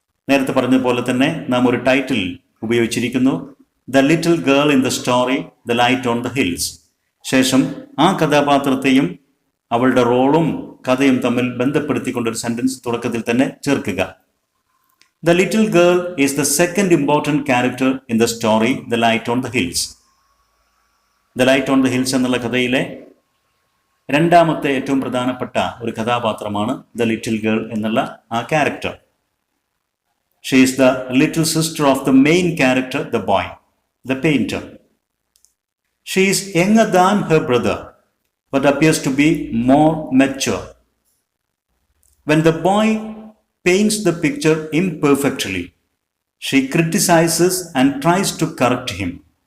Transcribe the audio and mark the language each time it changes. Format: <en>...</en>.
<ml>നേരത്തെ പറഞ്ഞതുപോലെ തന്നെ നാം ഒരു title ഉപയോഗിച്ചിരിക്കുന്നു, the little girl in the story the light on the hills. ശേഷം ആ കഥാപാത്രത്തെയും അവളുടെ റോളും കഥയും തമ്മിൽ ബന്ധപ്പെടുത്തിക്കൊണ്ടൊരു സെന്റൻസ് തുടക്കത്തിൽ തന്നെ ചേർക്കുക.</ml> <en>The little girl is the second important character in the story, The Light on the Hills.</en> <ml>The Light on the Hills എന്നുള്ള കഥയിലെ രണ്ടാമത്തെ ഏറ്റവും പ്രധാനപ്പെട്ട ഒരു കഥാപാത്രമാണ് The Little Girl എന്നുള്ള ആ character.</ml> <en>She is the little sister of the main character, the boy, the painter. She is younger than her brother, but appears to be more mature. When the boy paints the picture imperfectly, she criticizes and tries to correct him.</en>